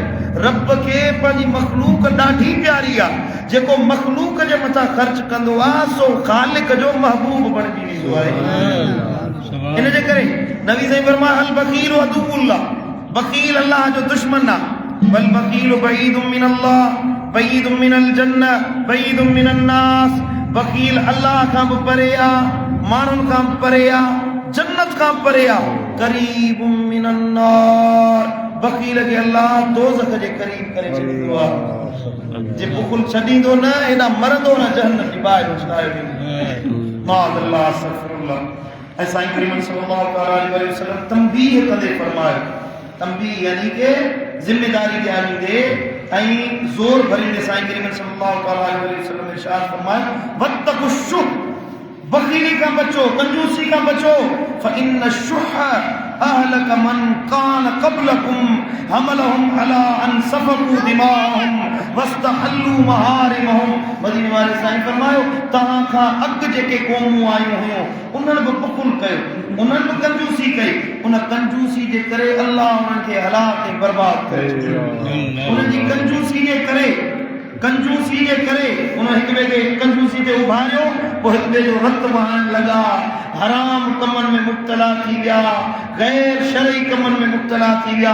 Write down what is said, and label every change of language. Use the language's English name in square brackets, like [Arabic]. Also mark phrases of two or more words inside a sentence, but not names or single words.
[Sindhi] रब खे पंहिंजी मखलूक ॾाढी प्यारी आहे। जेको मखलूक जे मथां ख़र्च कंदो आहे सो ख़ालिक जो महबूब बणिजी वेंदो आहे। इन जे करे नबी साईं फरमाया [Arabic] البخيل عدو الله, [Sindhi] बख़ील अल्लाह जो दुश्मन आहे। [Arabic] بل بخيل بعيد من الله بعيد من الجنة بعيد من الناس. [Sindhi] बख़ील अल्लाह खां बि परे आहे, माण्हुनि खां बि परे आहे, जन्नत खां परे आहे। [Arabic] قريب من النار, [Sindhi] बख़ील खे अल्लाह दोज़ख जे क़रीब करे छॾींदो आहे। जे बुख़ल छॾींदो न, हेॾा मरंदो न, जहन्नम जी बाहि उछलायो वेंदो। [Arabic] معاذ الله أستغفر الله. [Sindhi] ऐं साईं करीम [Arabic] صلى الله عليه وسلم [Sindhi] तंबीह कंदे फरमायो, तंबीह यानी के जिम्मेदारी ॾियारींदे ऐं ज़ोर भरींदे साईं करीम [Arabic] صلى الله عليه وسلم [Sindhi] इरशाद फरमायो वत्तक़ुश्शुह, बख़ीली खां बचो, कंजूसी खां बचो। [Arabic] فإن الشح أهلك من كان قبلكم حملهم على أن سفكوا دماءهم واستحلوا محارمهم. [Sindhi] मदीने वारे साईं फरमायो तव्हां खां अॻु जेके क़ौमूं आयूं हुयूं उन्हनि बि बुख़ल कयो, उन्हनि बि कंजूसी कई। उन कंजूसी जे करे अल्लाह उन्हनि खे हलाक ऐं बर्बाद कयो। उनजी कंजूसी जे करे उन हिक ॿिए खे कंजूसी ते उभारियो, पोइ हिक ॿिए जो रत वहण लॻा, हराम कमनि में मुब्तला थी विया, गैर शरई कमनि में मुब्तला थी विया।